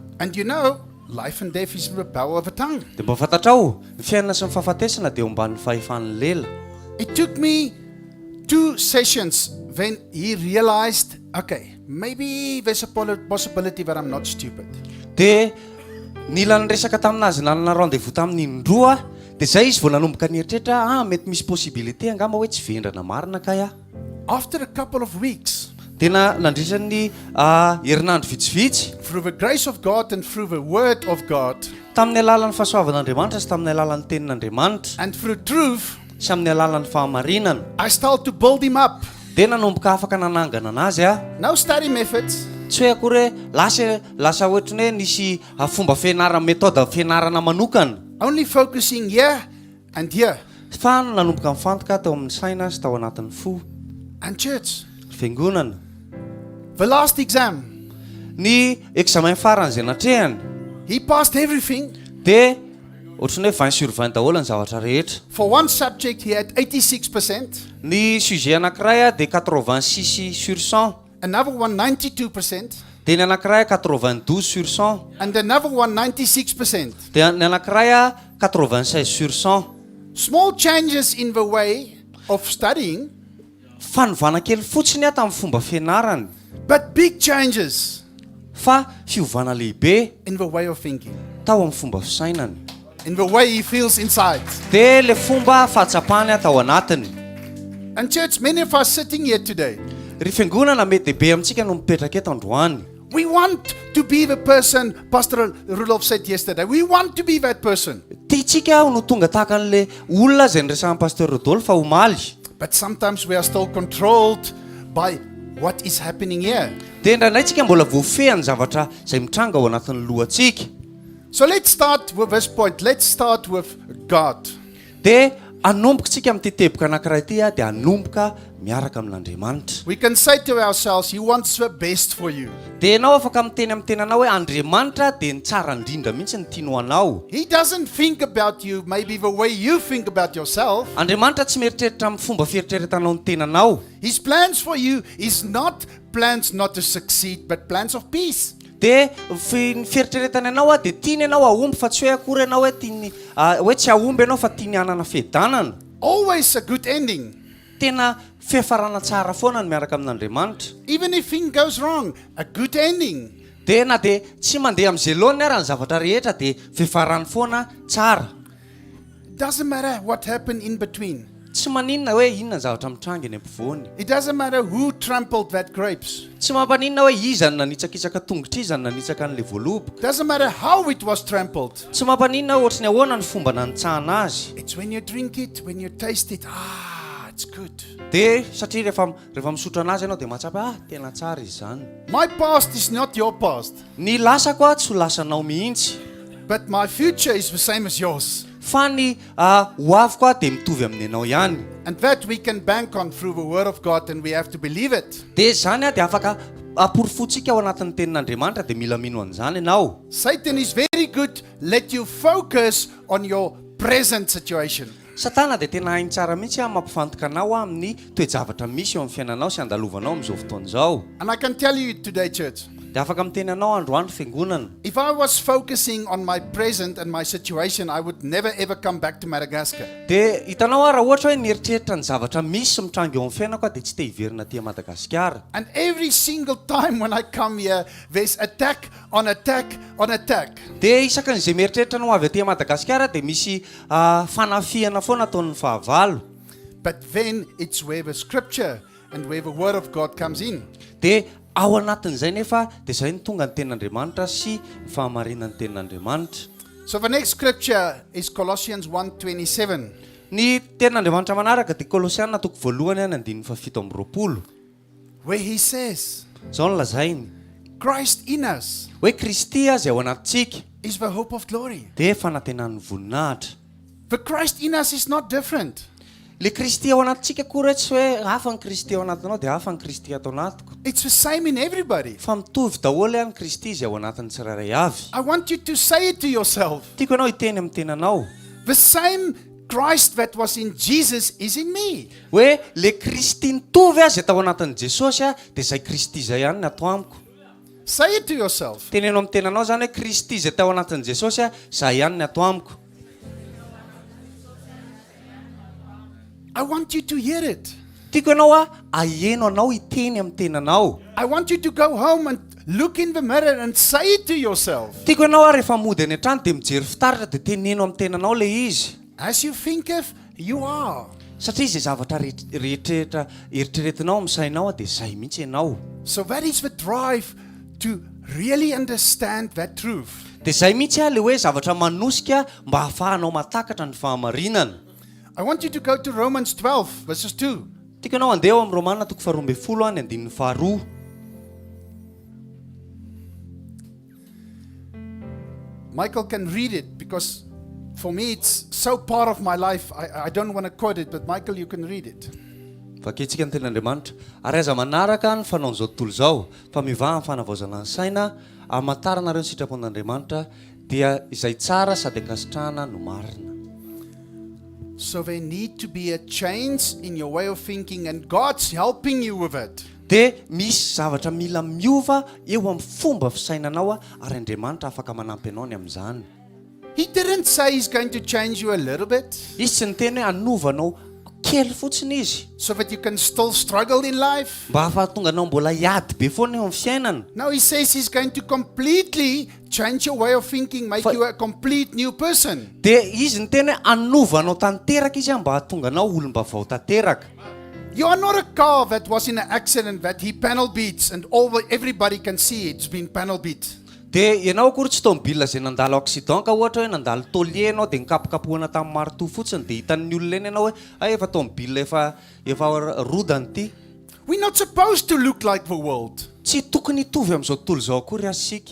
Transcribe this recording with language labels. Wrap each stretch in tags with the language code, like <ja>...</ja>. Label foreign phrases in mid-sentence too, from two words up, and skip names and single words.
<en>And you know, life and death is in the power of a tongue.</en> <mg>Dia mba fantatrao ny fiainana sy ny fahafatesana dia eo ambanin'ny fahefan'ny lela.</mg> <en>It took me 2 sessions when he realized, okay, maybe there's a possibility that I'm not stupid.</en> <mg>Dia nila nyresaka taminazy nanana rendez-vous tamin'ny indroa dia zay izy vao nanomboka nieritreritra mety misy possibilité angamba hoe tsy vendrana marina kay a.</mg> <en>After a couple of weeks,</en> <mg>tena nandrisan'ny herinandro vitsivitsy</mg> <en>through the grace of God and through the word of God</en> <mg>tamin'ny alalan'ny fahasoavan'Andriamanitra sy tamin'ny alalan'ny tenin'Andriamanitra</mg> <en>and through truth,</en> <mg>sy amin'ny alalan'ny fahamarinana</mg> <en>I started to build him up.</en> <mg>dia nanomboka afaka nanangana anazy a.</mg> <en>No study methods,</en> <mg>Tsy hoe akory hoe lasa ohatrany hoe nisy fomba fianarana méthode fianarana manokana</mg> <en>only focusing here and here.</en> <mg>fa nanomboka mifantoka tao amin'ny saina sy tao anatin'ny fo.</mg> <en>And church,</en> <mg>Fiangonana</mg> <en>the last exam,</en> <mg>ny examen farany izay natrehany</mg> <en>he passed everything.</en> <mg>dia ohatrany hoe 20/20 daholo ny zavatra rehetra.</mg> <en>For one subject, he had 86%.</en> <mg>Ny sujet anankiray a dia 86%,</mg> <en>Another one, 92%.</en> <mg>dia ny anankiray 92%,</mg> <en>And another one, 96%.</en> <mg>dia ny anankiray a 96%.</mg> <en>Small changes in the way of studying,</en> <mg>Fanovana kely fotsiny a tamin'ny fomba fianarany</mg> <en>but big changes</en> <mg>fa fiovana lehibe</mg> <en>in the way of thinking,</en> <mg>tao amin'ny fomba fisainany</mg> <en>in the way he feels inside.</en> <mg>dia le fomba fahatsapany a tao anatiny.</mg> <en>And church, many of us sitting here today,</en> <mg>Ry fiangonana mety be amintsika no mipetraka eto androany.</mg> <en>we want to be the person Pastor Rudolph said yesterday. We want to be that person.</en> <mg>Tiantsika no tonga tahaka an'le olona izay niresahan'i Pasteur Rodolphe omaly.</mg> <en>But sometimes we are still controlled by what is happening here.</en> <mg>Dia indraindray mbola voafehany zavatra izay mitranga ao anatin'ny lohantsika.</mg> <en>So let's start with this point. Let's start with God.</en> <mg>Dia anomboka tsika amin'ity teboka anankiray ity a dia anomboka miaraka amin'Andriamanitra.</mg> <en>We can say to ourselves, He wants the best for you.</en> <mg>Dia ianao afaka miteny amin'ny tenanao hoe Andriamanitra dia ny tsara indrindra mihitsy ny tianao anao.</mg> <en>He doesn't think about you maybe the way you think about yourself.</en> <mg>Andriamanitra tsy mieritreritra amin'ny fomba fieritreretanao ny tenanao.</mg> <en>His plans for you is not plans not to succeed, but plans of peace.</en> <mg>Dia ny fieritreretana ianao a dia tiany ianao ahomby fa tsy hoe akory ianao hoe tiany hoe tsy ahomby ianao fa tiany hanana fiadanana.</mg> <en>Always a good ending.</en> <mg>Tena fiafarana tsara foana ny miaraka amin'Andriamanitra.</mg> <en>Even if thing goes wrong, a good ending.</en> <mg>Dia na dia tsy mandeha amin'izay lohan'ny ara ny zavatra rehetra dia fiafarany foana tsara.</mg> <en>Doesn't matter what happened in between.</en> <mg>Tsy maninona hoe inona ny zavatra mitranga eny ampovoany.</mg> <en>It doesn't matter who trampled that grapes.</en> <mg>Tsy mampaninona hoe iza ny nanitsakitsaka tongotra iza ny nanitsaka an'ilay voaloboka.</mg> <en>Doesn't matter how it was trampled.</en> <mg>Tsy mampaninona ohatrany ahoana ny fomba nanitsahana azy.</mg> <en>It's when you drink it, when you taste it, it's good.</en> <mg>Dia satria rehefa misotro anazy ianao dia mahatsapa tena tsara izy zany.</mg> <en>My past is not your past,</en> <mg>Ny lasako a tsy ho lasanao mihitsy.</mg> <en>but my future is the same as yours.</en> <mg>Fa ny hoaviko a dia mitovy amin'ny anao ihany.</mg> <en>And that we can bank on through the word of God, and we have to believe it.</en> <mg>Dia zany a dia afaka aporofotsika ao anatin'ny tenin'Andriamanitra dia mila mino an'izany ianao.</mg> <en>Satan is very good. Let you focus on your present situation.</en> <mg>Satana dia tena hainy tsara mihitsy a mampifantoka anao amin'ny toe-javatra misy eo amin'ny fiainanao sy andalovanao amin'izao fotoana izao.</mg> <en>And I can tell you today, church,</en> <mg>Dia afaka miteny anao androany fiangonana.</mg> <en>if I was focusing on my present and my situation, I would never ever come back to Madagascar.</en> <mg>Dia hitanao a raha ohatra hoe nieritreritra ny zavatra misy sy mitranga eo amin'ny fiainako a dia tsy te hiverina aty Madagasikara.</mg> <en>And every single time when I come here, there's attack on attack on attack.</en> <mg>Dia isakan'izay mieritreritra no avy aty Madagasikara dia misy fanafiana foana ataon'ny fahavalo.</mg> <en>But then it's where the scripture and where the word of God comes in.</en> <mg>Dia ao anatin'izay nefa dia izay ny tonga ny tenin'Andriamanitra sy ny fahamarinan'ny tenin'Andriamanitra.</mg> <en>So the next scripture is Colossians 1:27.</en> <mg>Ny tenin'Andriamanitra manaraka dia Kolosiana toko voalohany any 7:20.</mg> <en>Where he says,</en> <mg>Izao no lazainy</mg> <en>Christ in us</en> <mg>hoe Kristy izay ao anatintsika</mg> <en>is the hope of glory.</en> <mg>dia fanantenan'ny voninahitra.</mg> <en>The Christ in us is not different.</en> <mg>Le Kristy ao anatintsika koa tsy hoe hafa ny Kristy ao anatinao dia hafa ny Kristy ato anatiko.</mg> <en>It's the same in everybody.</en> <mg>Fa mitovy daholo ihany Kristy izay ao anatin'ny tsirairay avy.</mg> <en>I want you to say it to yourself.</en> <mg>Tiako ianao hiteny amin'ny tenanao.</mg> <en>The same Christ that was in Jesus is in me.</en> <mg>hoe le Kristy nitovy azy tao anatin'i Jesosy a dia izay Kristy izay ihany ny ato amiko.</mg> <en>Say it to yourself.</en> <mg>Tenenao amin'ny tenanao zany hoe Kristy izay tao anatin'i Jesosy a izay ihany ny ato amiko.</mg> <en>I want you to hear it.</en> <mg>Tiako ianao a aheno anao hiteny amin'ny tenanao.</mg> <en>I want you to go home and look in the mirror and say it to yourself.</en> <mg>Tiako ianao a rehefa mody any an-trano dia mijery fitaratra dia teneno amin'ny tenanao le izy.</mg> <en>As you think of, you are.</en> <mg>Satria izay zavatra rehetra eritreretinao amin'ny sainao a dia izay mihitsy ianao.</mg> <en>So that is the drive to really understand that truth.</en> <mg>Dia izay mihitsy a le hoe zavatra manosika mba hahafahanao matakatra ny fahamarinana.</mg> <en>I want you to go to Romans 12, verses 2.</en> <mg>Tiako ianao andeha ao amin'ny Romana 12 any andininy faharoa.</mg> <en>Michael can read it because for me it's so part of my life. I don't want to quote it, but Michael, you can read it.</en> <mg>Vakentsika ny ten'Andriamanitra. Ary aza manaraka ny fanaon'izao tontolo izao fa mivaha ny fanavaozana ny saina hamantaranareo ny sitrapon'Andriamanitra dia izay tsara sady ankasitrahana no marina.</mg> <en>So there need to be a change in your way of thinking and God's helping you with it.</en> <mg>Dia misy zavatra mila miova eo amin'ny fomba fisainanao a ary Andriamanitra afaka manampy anao ny amin'izany.</mg> <en>He didn't say he's going to change you a little bit</en> <mg>Izy tsy niteny hoe hanovanao kely fotsiny izy</mg> <en>so that you can still struggle in life.</en> <mg>mba hahafahatonga anao mbola hiady be foana eo amin'ny fiainana.</mg> <en>No, he says he's going to completely change your way of thinking, make you a complete new person.</en> <mg>Dia izy niteny hoe hanovanao tanteraka izy a mba hahatonga anao olom-bavao tanteraka.</mg> <en>You are not a car that was in an accident that he panel beats and everybody can see it's been panel beat.</en> <mg>Dia ianao akory tsy tomobile izay nandalo accident ka ohatra hoe nandalo tôlier ianao dia nikapokapohana tamin'ny marteau fotsiny dia hitan'ny olona eny ianao hoe efa tomobile efa rodany ity.</mg> <en>We're not supposed to look like the world.</en> <mg>Tsy tokony hitovy amin'izao tontolo izao akory asika.</mg>